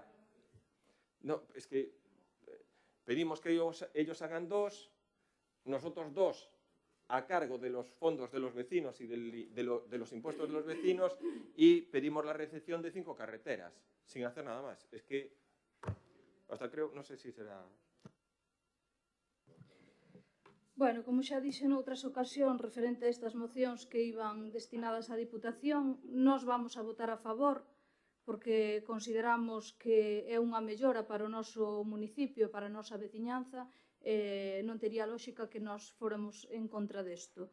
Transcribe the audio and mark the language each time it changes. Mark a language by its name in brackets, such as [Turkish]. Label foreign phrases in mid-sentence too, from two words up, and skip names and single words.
[Spanish] No, es que pedimos que ellos hagan dos, nosotros dos, a cargo de los fondos de los vecinos y de los impuestos de los vecinos, y pedimos la recepción de 5 carreteras, sin hacer nada más. Es que, hasta creo, no sé si será... [Galician] Bueno, como xa dixen noutras ocasións referente a estas mocións que iban destinadas á Diputación, nós vamos a votar a favor porque consideramos que é unha mellora para o noso municipio, para a nosa veciñanza, non tería lógica que nós fóramos en contra desto.